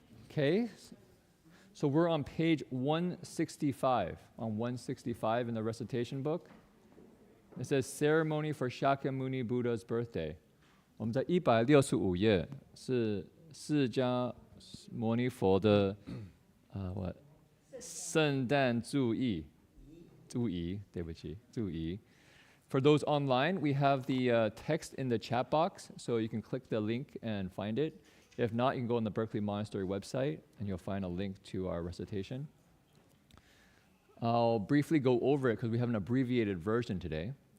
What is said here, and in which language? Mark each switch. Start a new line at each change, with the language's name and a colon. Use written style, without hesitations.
English: Okay, so we're on page 165, on 165 in the recitation book. It says Ceremony for Shakyamuni Buddha's Birthday.
Chinese: 我们在165页是释迦牟尼佛的圣诞祝仪，对不起，祝仪。
English: For those online, we have the text in the chat box, so you can click the link and find it. If not, you can go on the Berkeley Monastery website, and you'll find a link to our recitation. I'll briefly go over it because we have an abbreviated version today.